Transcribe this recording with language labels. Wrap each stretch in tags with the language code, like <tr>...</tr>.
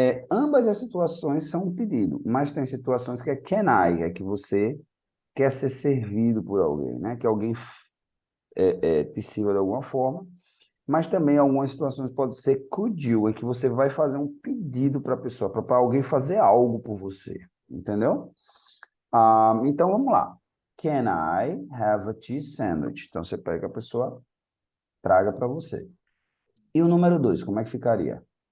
<pt>Ambas as situações são um pedido, mas tem situações que é</pt> <en>can I,</en> <pt>é que você quer ser servido por alguém, né? Que alguém te sirva de alguma forma, mas também algumas situações pode ser</pt> <en>could you,</en> <pt>é que você vai fazer um pedido para a pessoa, para alguém fazer algo por você, entendeu? Então, vamos lá.</pt> <en>Can I have a cheese sandwich?</en> <pt>Então, você pega a pessoa, traga para você. E o número 2, como é que ficaria?</pt>